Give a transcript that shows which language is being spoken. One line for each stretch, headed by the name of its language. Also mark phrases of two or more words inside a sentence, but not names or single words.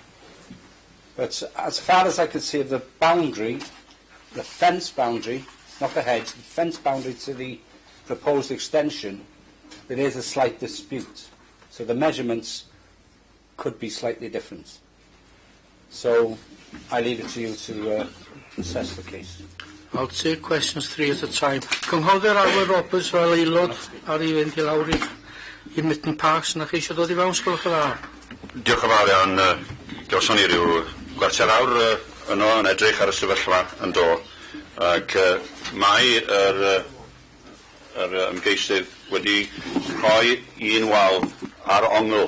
English: But as far as I can see of the boundary, the fence boundary, not the hedge, the fence boundary to the proposed extension, there is a slight dispute. So the measurements could be slightly different. So I leave it to you to assess the case. I'll take questions 3 at a time.
Welsh: Cynghorydd Arwell Roberts fel aelod ar ei fynd I lawr I Mitten Parks, na chi eisiau dod I fewn, sgwylwch y dda. Diolch yn fawr iawn. Gawson ni ryw gwarter awr yno yn edrych ar y sefyllfa yn do. Ac mae yr ymgeisydd wedi rhoi un wal ar ongl.